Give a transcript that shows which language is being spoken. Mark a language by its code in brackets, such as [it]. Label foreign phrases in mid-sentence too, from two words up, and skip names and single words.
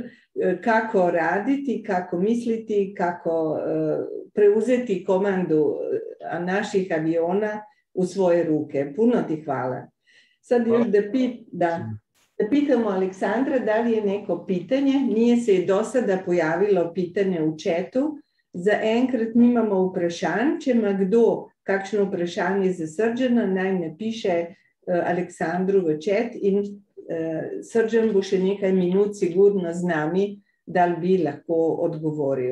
[hr] Kako raditi, kako misliti, kako preuzeti komandu naših aviona u svoje ruke. Puno ti hvala. Sad još da pitamo Aleksandra da li je neko pitanje. Nije se do sada pojavilo pitanje v chatu. [sl] Zaenkrat nimamo vprašanj. Če ima kdo kakšno vprašanje za Srđana, naj napiše Aleksandru v chat in Srđan bo še nekaj minut sigurno z nami, da bi lahko odgovoril.